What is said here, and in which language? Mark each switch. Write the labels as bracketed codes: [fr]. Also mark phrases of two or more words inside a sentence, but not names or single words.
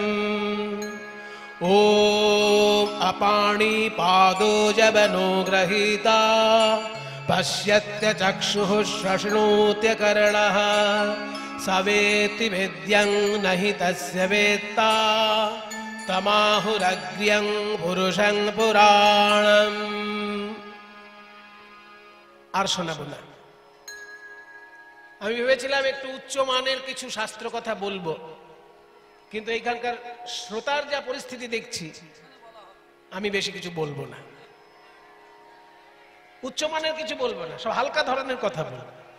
[sa] ॐ अपाणिपादो जबनो गृहीता पश्यत्य चक्षुः श्वश्नोत्य कर्णः स वेत्ति वेद्यं न हि तस्य वेत्ता तमाहुरग्र्यं पुरुषं पुराणम्। [bn] আর শোনাবো না। আমি ভেবেছিলাম একটু উচ্চ মানের কিছু শাস্ত্র কথা বলবো, কিন্তু এখানকার শ্রোতার যা পরিস্থিতি দেখছি আমি বেশি কিছু বলবো না, উচ্চ মানের কিছু বলবো না, সব হালকা ধরনের কথা বলবো।